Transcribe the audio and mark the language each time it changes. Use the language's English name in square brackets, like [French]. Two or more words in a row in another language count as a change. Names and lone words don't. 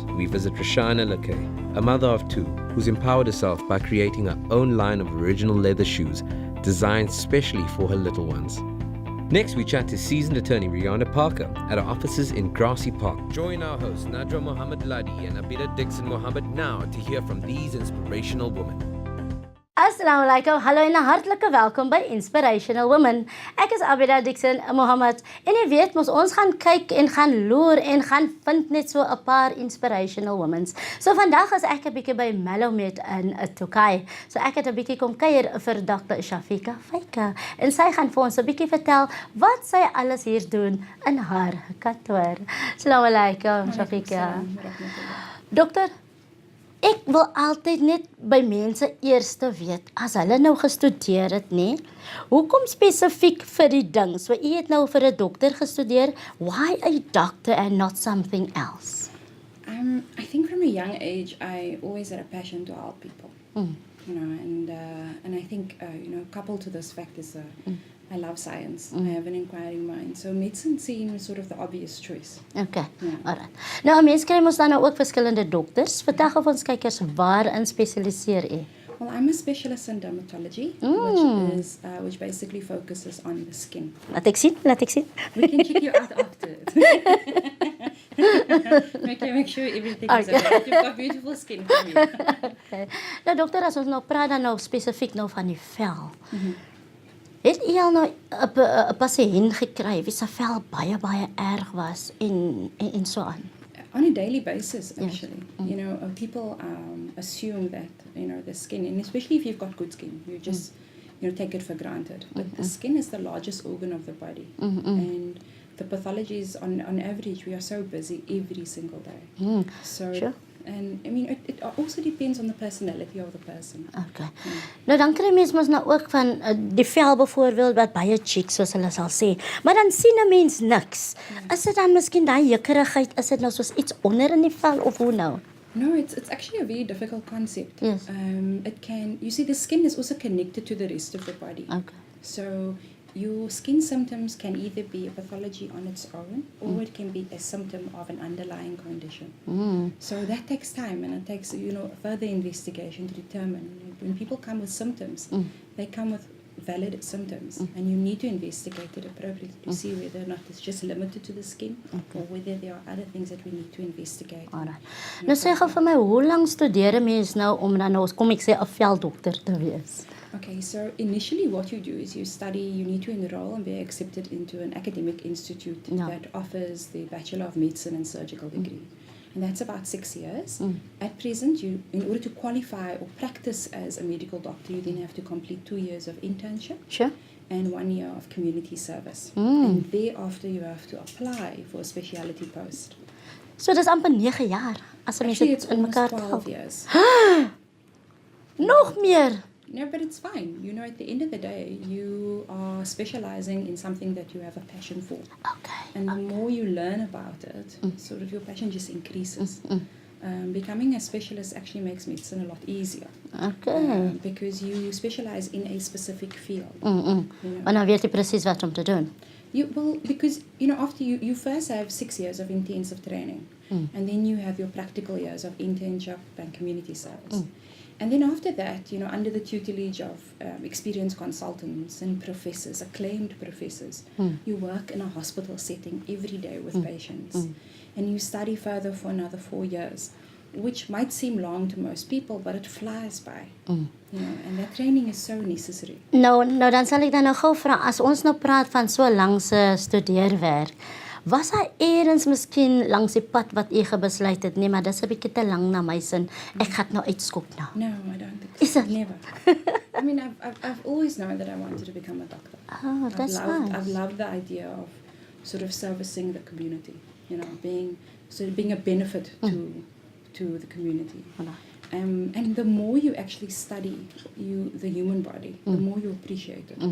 [English] We visit Rashana Lakay, a mother of two, who's empowered herself by creating her own line of original leather shoes designed specially for her little ones. Next, we chat to seasoned attorney Rihanna Parker at our offices in Grassy Park. Join our hosts Nadra Mohammed Ladi and Abida Dixon Mohammed now to hear from these inspirational women. [Arabic] Assalamu alaikum, [Afrikaans] hallo en 'n hartlike welkom by Inspirational Women. Ek is Abida Dixon Mohammed en jy weet ons gaan kyk en gaan loer en gaan vind net so 'n paar [English] inspirational women. [Afrikaans] So vandag is ek 'n bietjie by Mallowmead in Turkye. So ek het 'n bietjie kom kuier vir Dr. Shafika Fakir en sy gaan vir ons 'n bietjie vertel wat sy alles hier doen in haar kantoor. [Arabic] Assalamu alaikum Shafika. [Afrikaans] Dokter, ek wil altyd net by mense eers weet, as hulle nou gestudeer het, nee, hoekom spesifiek vir die ding? So, jy het nou vir 'n dokter gestudeer, [English] why a doctor and not something else? I think from a young age, I always had a passion to help people, you know, and I think, coupled to this fact is I love science. I have an inquiring mind. So medicine seems sort of the obvious choice. Okay, [Afrikaans] Ja. [English] alright. [Afrikaans] Nou, 'n mens kry mos dan nou ook verskillende dokters. Vertel gou vir ons kykers, waarin spesialiseer jy? [English] Well, I'm a specialist in dermatology, which basically focuses on the skin. [Afrikaans] Laat ek sien. [English] We can check you out after it. Make sure everything is okay. You've got beautiful skin for me. Okay. [Afrikaans] Nou dokter, as ons nou praat dan nou spesifiek nou van die vel. Het jy al nou 'n pasiënt gekry wie se vel baie erg was en so aan? [English] On a daily basis, actually. You know, people assume that, the skin, and especially if you've got good skin, you just, take it for granted. But the skin is the largest organ of the body. And the pathologies, on average, we are so busy every single day. So, Sure. And I mean, it also depends on the personality of the person. Okay. [Afrikaans] Nou dan kry mens mos nou ook van die vel byvoorbeeld wat baie chic soos hulle sal sê. Maar dan sien 'n mens niks. Is dit dan miskien daai jekkerigheid, is dit nou soos iets onder in die vel of hoe nou? [English] No, it's actually a very difficult concept. Yes. You see, the skin is also connected to the rest of the body. Okay. So your skin symptoms can either be a pathology on its own, or it can be a symptom of an underlying condition. So that takes time, and it takes, further investigation to determine. When people come with symptoms, they come with valid symptoms, and you need to investigate it appropriately to see whether or not it's just limited to the skin, or whether there are other things that we need to investigate. Alright. [Afrikaans] Nou sê gou vir my, hoe lank studeer 'n mens nou om dan nou, kom ek sê, 'n veldokter te wees? [English] Okay, so initially what you do is you need to enroll and be accepted into an academic institute that offers the Bachelor of Medicine and Surgical degree. And that's about 6 years. At present, in order to qualify or practice as a medical doctor, you then have to complete 2 years of internship. Sure. And 1 year of community service. And thereafter, you have to apply for a specialty post. [Afrikaans] So dis amper 9 jaar as 'n mens [English] Actually, [Afrikaans] dit [English] it's [Afrikaans] in [English] almost [Afrikaans] mekaar [English] 12 years. [Afrikaans] Nog meer. [English] No, but it's fine. At the end of the day, you are specializing in something that you have a passion for. Okay. And the more you learn about it, sort of your passion just increases. Becoming a specialist actually makes medicine a lot easier. Okay. Because you specialize in a specific field. [Afrikaans] Maar nou weet jy presies wat om te doen. [English] Because, after you first have 6 years of intensive training. And then you have your practical years of internship and community service. And then after that, under the tutelage of experienced consultants and professors, acclaimed professors, you work in a hospital setting every day with patients. And you study further for another 4 years, which might seem long to most people, but it flies by. And that training is so necessary. [Afrikaans] Nou dan sal ek dan nou gou vra, as ons nou praat van so lank se studeerwerk, was daar eers miskien langs die pad wat jy besluit het, nee, maar dis 'n bietjie te lank na my sin, ek gaan nou uitskop nou? [English] No, I don't think so. Is it? Never. I mean, I've always known that I wanted to become a doctor. Oh, that's nice. I've loved the idea of sort of servicing the community, being a benefit to the community. And the more you actually study the human body, the more you appreciate it.